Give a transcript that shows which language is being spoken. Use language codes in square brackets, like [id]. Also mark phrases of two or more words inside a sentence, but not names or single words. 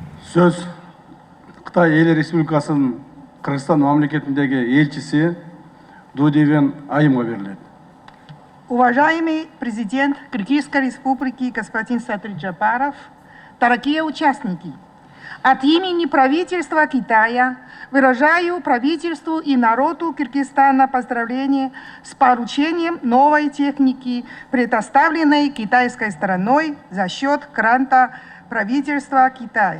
[kk] Söz Қытай Ел Республикасының Қырғызстан мемлекетіндегі елшісі Дудевен Айымға беріледі. [ru] Уважаемый президент Кыргызской Республики господин Садыр Джапаров, дорогие участники, от имени правительства Китая выражаю правительству и народу Кыргызстана поздравления с поручением новой техники, предоставленной китайской стороной за счет гранта правительства Китая.